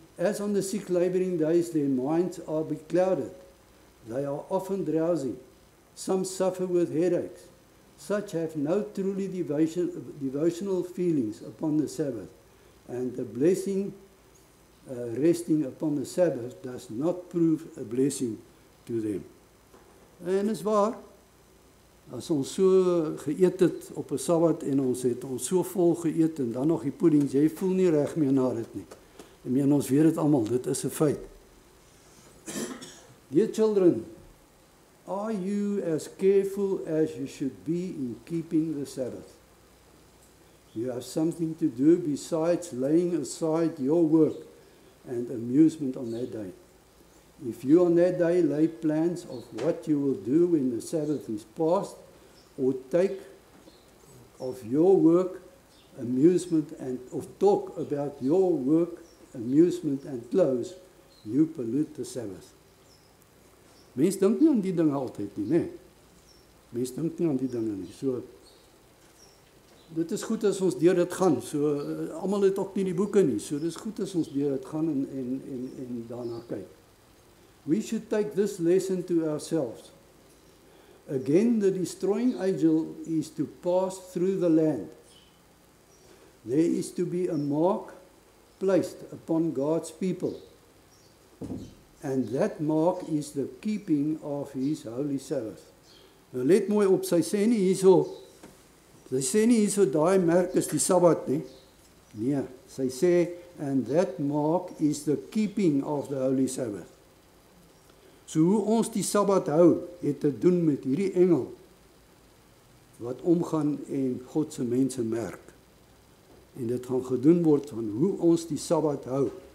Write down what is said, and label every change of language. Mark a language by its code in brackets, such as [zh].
[en] As on the 6 laboring days their minds are beclouded, they are often drowsy, some suffer with headaches, such have no truly devotional feelings upon the Sabbath, and the blessing resting upon the Sabbath does not prove a blessing to them. [af] En is waar, as ons so geëet het op 'n Sabbat en ons het ons so vol geëet en dan nog die puddings, jy voel nie reg meer na dit nie. Ek meen ons weet dit almal, dit is 'n feit. [en] Dear children, are you as careful as you should be in keeping the Sabbath? You have something to do besides laying aside your work and amusement on that day. If you on that day lay plans of what you will do when the Sabbath is past, or take of your work, amusement, and of talk about your work, amusement, and clothes, you pollute the Sabbath. [af] Mens dink nie aan die dinge altyd nie, né? Mens dink nie aan die dinge nie. So, dit is goed as ons deur dit gaan. So, almal het ook nie die boeke nie. So, dit is goed as ons deur dit gaan en daarna kyk. [en] We should take this lesson to ourselves. Again, the destroying angel is to pass through the land. There is to be a mark placed upon God's people. And that mark is the keeping of his holy Sabbath. [af] Nou let mooi op, sy sê nie hierso daai merk is die Sabbat nie. Nee, sy sê, [en] and that mark is the keeping of the holy Sabbath. [af] So hoe ons die Sabbat hou, het te doen met hierdie engel wat omgaan en God se mense merk. En dit gaan gedoen word van hoe ons die Sabbat hou.